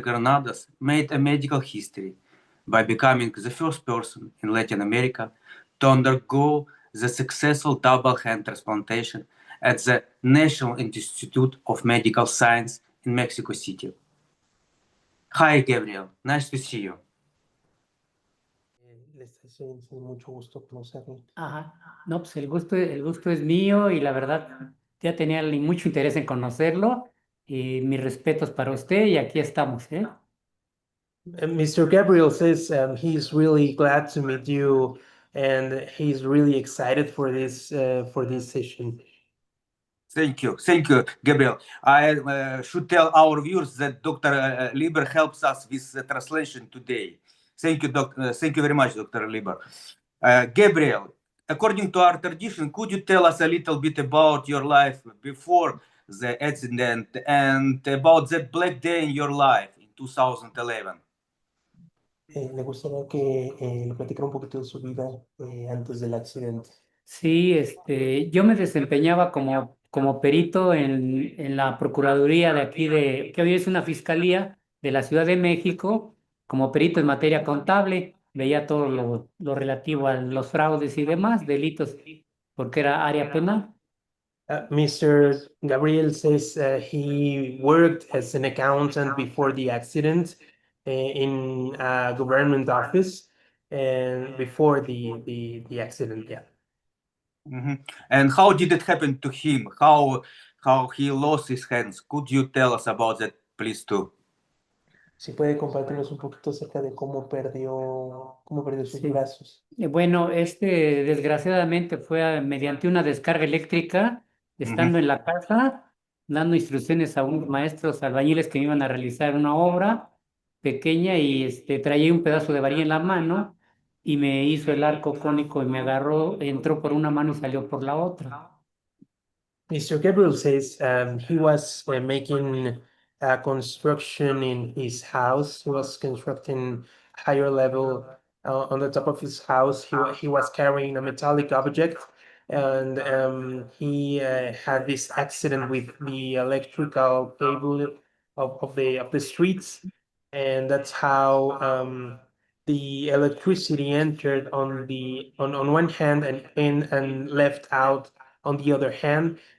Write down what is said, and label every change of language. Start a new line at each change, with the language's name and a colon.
English: Granados made a medical history by becoming the first person in Latin America to undergo the successful double hand transplantation at the National Institute of Medical Science in Mexico City. Hi, Gabriel. Nice to see you.
Spanish: Les deseo mucho gusto conocerlo. Ajá. No, pues el gusto es mío y la verdad ya tenía mucho interés en conocerlo y mis respetos para usted y aquí estamos, ¿eh?
English: Mr. Gabriel says he's really glad to meet you and he's really excited for this session. Thank you, Gabriel. I should tell our viewers that Dr. Lieber helps us with the translation today. Thank you, thank you very much, Dr. Lieber. Gabriel, according to our tradition, could you tell us a little bit about your life before the accident and about that black day in your life in 2011?
Spanish: Le gustaría que le platicara un poquito de su vida antes del accidente. Sí, yo me desempeñaba como perito en la Procuraduría de aquí, que hoy es una fiscalía de la Ciudad de México, como perito en materia contable. Veía todo lo relativo a los fraudes y demás, delitos, porque era área penal.
English: Mr. Gabriel says he worked as an accountant before the accident in a government office and before the accident, yeah. Mm-hmm. And how did it happen to him? How he lost his hands? Could you tell us about that, please, too?
Spanish: Si puede compartirnos un poquito acerca de cómo perdió sus brazos. Bueno, desgraciadamente fue mediante una descarga eléctrica, estando en la casa, dando instrucciones a unos maestros albañiles que me iban a realizar una obra pequeña y traía un pedazo de varilla en la mano y me hizo el arco cónico y me agarró, entró por una mano y salió por la otra.
English: Mr. Gabriel says he was making a construction in his house. He was constructing higher level on the top of his house. He was carrying a metallic object, and he had this accident with the electrical cable of the streets, and that's how the electricity entered on one hand and left out on the other hand.